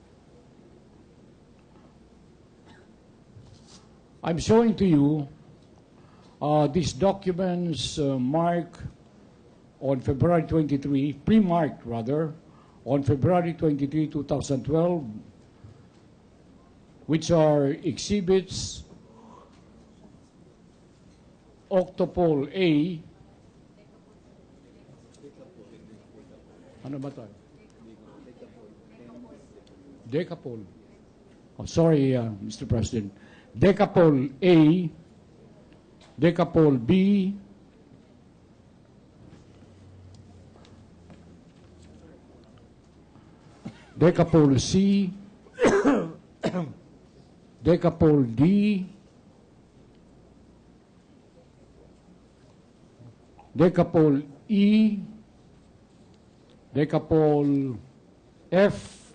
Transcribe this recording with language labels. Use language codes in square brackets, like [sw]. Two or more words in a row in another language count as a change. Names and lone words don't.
[en] I'm showing to you these documents marked on February 23, pre-marked rather, on February 23, 2012, which are exhibits Octopole A. [tl] Ano ba tayo? [en] Decapole. Oh, sorry, Mr. President. Decapole A, Decapole B, Decapole C, Decapole D, Decapole E, Decapole F,